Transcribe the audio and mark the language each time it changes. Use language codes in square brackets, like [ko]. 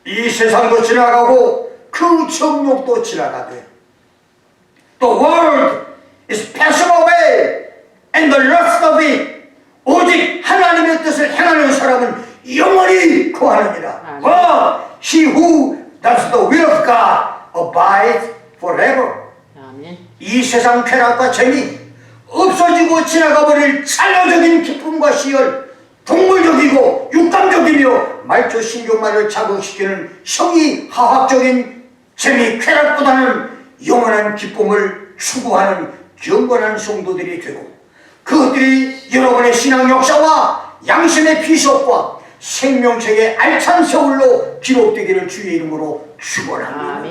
[ko] 세상도 지나가고 그 정욕도 지나가되 [en] The world is passing away and the lust of it. [ko] 오직 하나님의 뜻을 행하는 사람은 영원히 거하느니라. [en] But he who does the will of God abides forever. [ko] 아멘. 이 세상 쾌락과 재미, 없어지고 지나가버릴 찰나적인 기쁨과 시열, 동물적이고 육감적이며 말초 신경만을 자극시키는 형이하학적인 재미, 쾌락보다는 영원한 기쁨을 추구하는 경건한 성도들이 되고, 그것들이 여러분의 신앙 역사와 양심의 비석과 생명책의 알찬 세월로 기록되기를 주의 이름으로 축원합니다.